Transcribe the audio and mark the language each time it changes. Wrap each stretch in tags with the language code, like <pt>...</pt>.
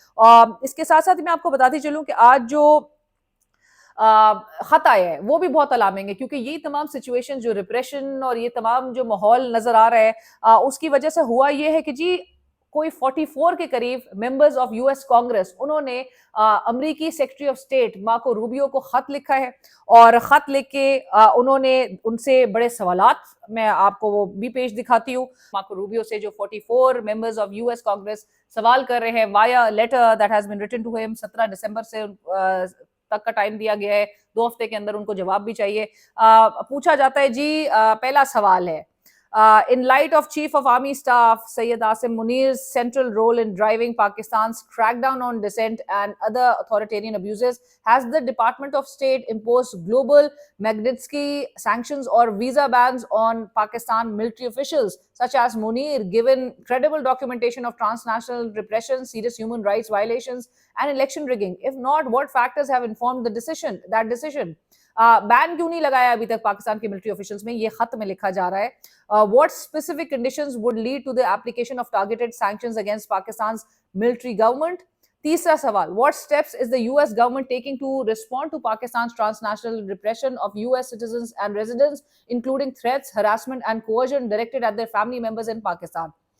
<ur>اس کے ساتھ ساتھ میں آپ کو بتاتی چلوں کہ آج جو خط آئے ہیں وہ بھی بہت علامیں گے, کیونکہ یہ تمام سچویشن جو ریپریشن اور یہ تمام جو ماحول نظر آ رہا ہے اس کی وجہ سے ہوا یہ ہے کہ جی کوئی 44 کے قریب members of U S Congress, انہوں نے امریکی secretary of state Marco Rubio کو خط لکھا ہے, اور خط لکھ کے انہوں نے ان سے بڑے سوالات, میں آپ کو وہ بھی پیج دکھاتی ہوں. مارکو روبیو سے جو 44 members of U S Congress سوال کر رہے ہیں</ur> <en>via later that has been written to ہم,</en> <ur>17 دسمبر سے تک کا ٹائم دیا گیا ہے, 2 ہفتے کے اندر ان کو جواب بھی چاہیے. پوچھا جاتا ہے جی, پہلا سوال ہے</ur> <en>in light of Chief of Army Staff Syed Asim Munir's central role in driving Pakistan's crackdown on dissent and other authoritarian abuses, has the Department of State imposed global Magnitsky sanctions or visa bans on Pakistan military officials such as Munir, given credible documentation of transnational repression, serious human rights violations and election rigging? If not, what factors have informed that decision?</en> <ur>بین کیوں نہیں لگایا ابھی تک پاکستان کے military officials میں, یہ خط میں لکھا جا رہا ہے.</ur> <en>What specific conditions would lead to the application of targeted sanctions against Pakistan's military government?</en> <ur>تیسرا سوال,</ur> <en>what steps is the US government taking to respond to Pakistan's transnational repression of US citizens and residents, including threats, harassment and coercion directed at their family members in Pakistan?</en>